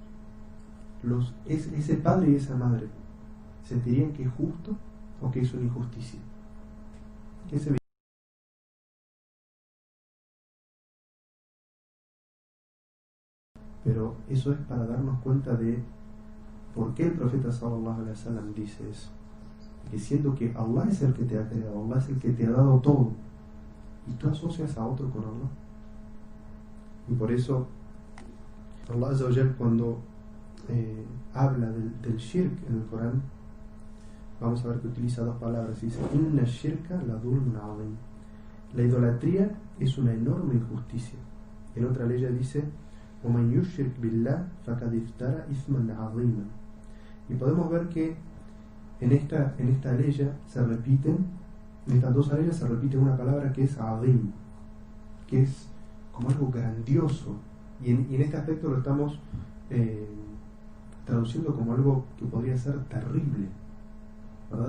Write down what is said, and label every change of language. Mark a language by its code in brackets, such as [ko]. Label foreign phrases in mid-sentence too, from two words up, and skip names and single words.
[es] Ese padre y esa madre sentirían que es justo o que es una injusticia. Pero eso es para darnos cuenta de por qué el profeta [ar] صلى الله عليه وسلم [es] dice eso, que siendo que Allah es el que te ha creado, Allah es el que te ha dado todo, y tú asocias a otro con Allah. Y por eso Allah [ar] عز وجل, [es] cuando habla del shirk en el Corán, vamos a ver que utiliza dos palabras. Dice: [ar] إن الشرك لظلم عظيم. [es] La idolatría es una enorme injusticia. En otra ley dice: [ar] وَمَنْ يُشْرِكْ بِاللَّهِ فَقَدْ افْتَرَى إِثْمًا عَظِيمًا. [es] Y podemos ver que en esta ley se repiten, en estas dos leyes se repite una palabra que es azim, que es como algo grandioso, y en este aspecto lo estamos traduciendo como algo que podría ser terrible, ¿verdad?